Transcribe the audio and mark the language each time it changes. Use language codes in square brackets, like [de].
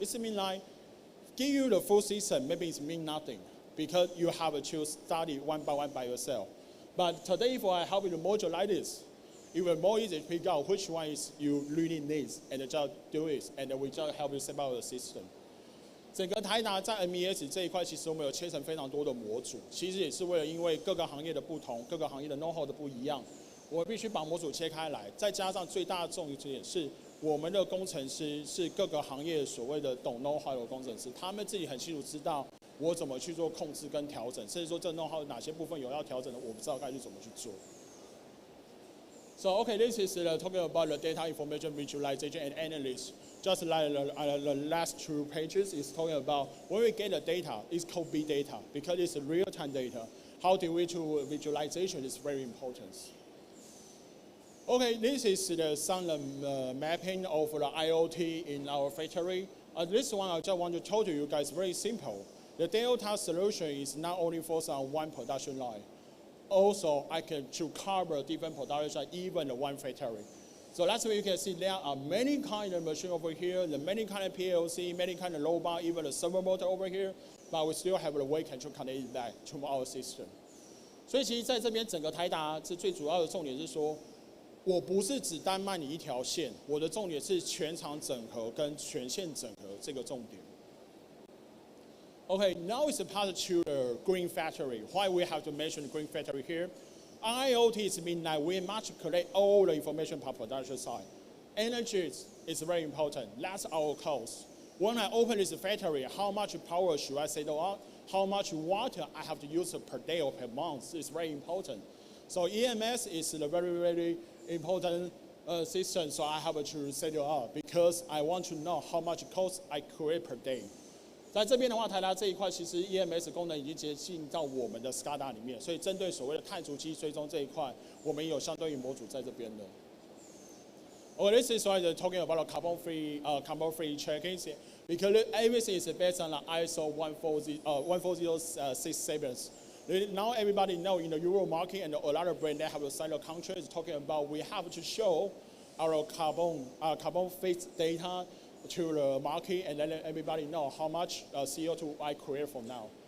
[en] It means like give you the full system, maybe it means nothing because you have to study one by yourself. But today, if I help you to module like this, it will be more easy to pick out which one is you really need and just do it, and we just help you set up the system. [zh] 整个台达在 MES 这一块，其实我们有切成非常多的模组，其实也是为了因为各个行业的不同，各个行业的 know-how 的不一样，我必须把模组切开来，再加上最大的重点是我们的工程师是各个行业所谓的懂 know-how 的工程师，他们自己很清楚知道我怎么去做控制跟调整，甚至说这 know-how 哪些部分有要调整的，我不知道该去怎么去做。 [en] So okay, this is talking about the data information visualization and analysis. Just like the last 2 pages is talking about when we get the data, it's called big data because it's real-time data. How do we do visualization is very important. Okay, this is some mapping of the IoT in our factory. This one I just want to tell you guys very simple. The Delta solution is not only focused on one production line. Also, I can to cover different production, even the one factory. So that's where you can see there are many kind of machine over here, the many kind of PLC, many kind of robot, even the servo motor over here, but we still have the way control connected back to our system. [zh] 所以其实在这边整个台达是最主要的重点是说，我不是只单卖你一条线，我的重点是全场整合跟全线整合这个重点。 [en] Okay, now it's a part to the green factory. Why we have to mention the green factory here? IIoT means that we must collect all the information per production side. energy is very important. That's our cost. When I open this factory, how much power should I set up? How much water I have to use per day or per month is very important. So EMS is a very, very important system, so I have to set it up because I want to know how much cost I create per day. [zh] 在这边的话，台达这一块其实 EMS 功能已经接近到我们的 SCADA 里面，所以针对所谓的碳足迹追踪这一块，我们有相对应模组在这边的。 [en] This is why they're talking about carbon-free checking because everything is based on the ISO 14067. Now everybody know in the Euro market and a lot of brands that have signed a contract is talking about we have to show our carbon-free data to the market and let everybody know how much CO2 I create from now.